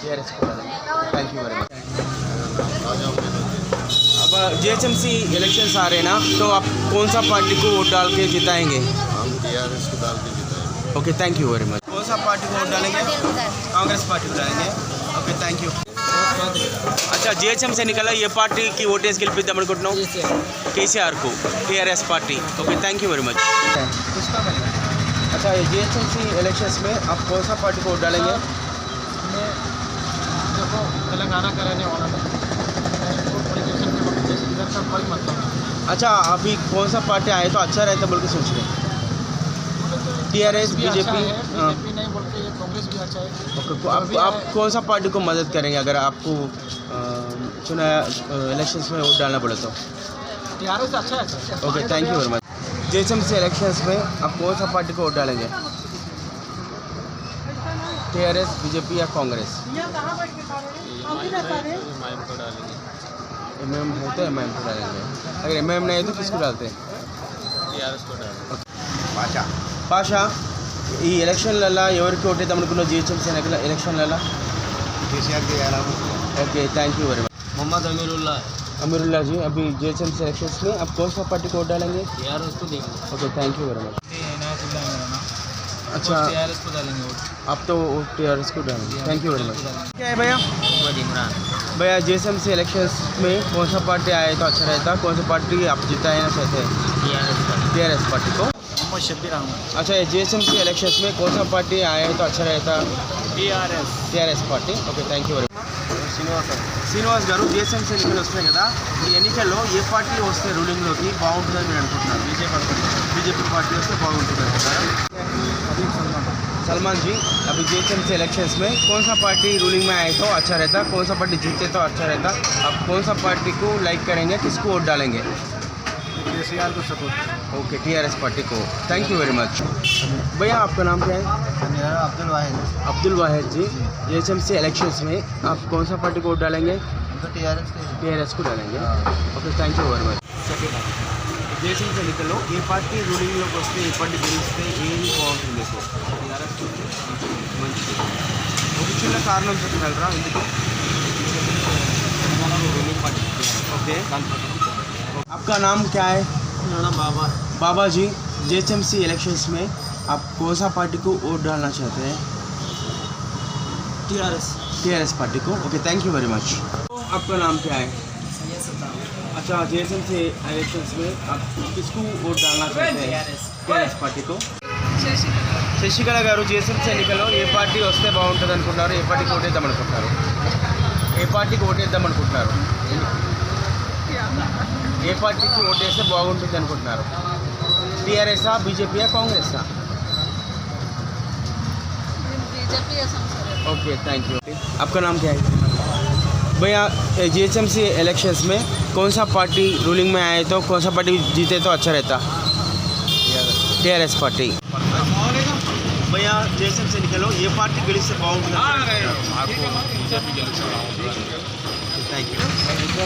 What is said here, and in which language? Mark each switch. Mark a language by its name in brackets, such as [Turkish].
[Hindi] TRS को डालेंगे। Thank you very much. अब जीएचएमसी इलेक्शंस आ रहे हैं ना, तो आप कौन सा पार्टी को वोट डाल के जिताएंगे? हम టీఆర్ఎస్ को डाल के जिताएंगे. Okay, thank you very much. कौन सा पार्टी को वोट डालेंगे? कांग्रेस पार्टी को डालेंगे. Okay, thank you. [Telugu] अच्छा, जीएचएमसी ఎన్నికల్లో ఏ పార్టీకి ఓటేసి గెలిపిద్దాం అనుకుంటున్నావు? [Hindi] కేసీఆర్ को, TRS party. Okay, thank you very much. अच्छा, ये जीएचएमसी इलेक्शंस में आप कौन सा पार्टी को वोट डालेंगे? देखो, तेलंगाना का रहने वाला है, पॉलिटिशियन के वक्त से इधर का कोई मतलब नहीं। अच्छा, अभी कौन सा पार्टी आए तो अच्छा रहता बोल के सोच रहे? TRS, BJP? बीजेपी नहीं बोलते, ये कांग्रेस भी अच्छा है। ओके, आप कौन सा पार्टी को मदद करेंगे अगर आपको चुना इलेक्शंस में वोट डालना पड़े तो? टीआरएस अच्छा है। Okay, thank you very much. GHMC elections में आप कौन सा पार्टी को वोट डालेंगे? टीआरएस, बीजेपी या कांग्रेस? एमएम है तो एमएम को डालेंगे. अगर एमएम नहीं है तो किसको डालते हैं? టీఆర్ఎస్ को डालेंगे. [Telugu] భాష, ఈ ఎలక్షన్లలో ఎవరికి ఓటేద్దాం అనుకున్నావు? జీహెచ్ఎంసీ ఎలక్షన్లలో [Hindi] केसीआर के यार okay, thank you very much. Mohammad Amirullah Amirulla जी, अभी जीएचएमसी इलेक्शंस में आप कौन सा पार्टी को वोट डालेंगे? टीआरएस को देंगे. Okay, thank you very much. Inayatullah मेरा नाम. अच्छा, टीआरएस को डालेंगे वोट. आप तो टीआरएस को डालेंगे. Thank you very much. क्या है भैया? मोहम्मद इमरान. भैया, जीएचएमसी इलेक्शंस में कौन सा पार्टी आए तो अच्छा रहता? कौन सा पार्टी आप जिताना चाहते हैं? टीआरएस पार्टी को. मोहम्मद शब्बीर अहमद. अच्छा, ये जीएचएमसी इलेक्शंस में कौन सा पार्टी आए तो अच्छा रहता? [Telugu] TRS party. Okay, thank you very much. Srinivas గారు, జీఎస్ఎంసీ ఎన్నికలు వస్తున్నాయి కదా, ఈ ఎన్నికల్లో ఏ పార్టీ వస్తే రూలింగ్లోకి బాగుంటుందని మీరు అనుకుంటున్నారు? [Hindi] बीजेपी पार्टी [Telugu] वैसे बागुंटुंदी अनुకుంటారా? [Hindi] सलमान जी, अभी जीएचएमसी इलेक्शंस में कौन सा पार्टी रूलिंग में आए तो अच्छा रहता? कौन सा पार्टी जीते तो अच्छा रहता? आप कौन सा पार्टी को लाइक करेंगे? किसको वोट डालेंगे? केसीआर को सपोर्ट। ओके, टीआरएस पार्टी को। Thank you very much. भैया आपका नाम क्या है? मेरा अब्दुल वाहिद। अब्दुल वाहिद जी, जीएचएमसी इलेक्शंस में आप कौन सा पार्टी को वोट डालेंगे? టీఆర్ఎస్ को डालेंगे। Okay, thank you very much. [Telugu] GHMC ఎన్నికల్లో ఏ పార్టీ రూలింగ్లోకి వస్తే ఏ పార్టీ గెలిస్తే ఏది బాగుంటుంది? టీఆర్ఎస్ మంచిది. ఒక చిన్న కారణం చెప్పగలరా ఎందుకు? [Hindi] ओके, आपका नाम क्या है? मेरा नाम बाबा। बाबा जी, जीएचएमसी इलेक्शंस में आप कौन सा पार्टी को वोट डालना चाहते हैं? टीआरएस पार्टी को। Okay, thank you very much. आपका नाम क्या है? अच्छा, जीएचएमसी इलेक्शंस में आप किसको वोट डालना चाहते हैं? टीआरएस पार्टी को। [Telugu] శశికళ గారు, జీఎస్ఎంసీ ఎన్నికల్లో ఏ పార్టీ వస్తే బాగుంటుంది అనుకుంటున్నారు? ఏ పార్టీకి ఓటేద్దాం అనుకుంటున్నారు? ఏ పార్టీకి ఓటేద్దాం అనుకుంటున్నారు? ఏ పార్టీకి ఓటేస్తే బాగుంటుంది అనుకుంటున్నారు? టీఆర్ఎస్ఆ, బీజేపీయా, కాంగ్రెసా? [Hindi] Okay, thank you. आपका नाम क्या है? भैया, जीएचएमसी इलेक्शंस में कौन सा पार्टी रूलिंग में आए तो कौन सा पार्टी जीते तो अच्छा रहता? TRS party. [Telugu] भैया, जीएचएमसी ఎన్నికల్లో ఏ పార్టీ గెలిస్తే బాగుంటుంది? బీజేపీ గెలిస్తే బాగుంటుంది। Thank you sir.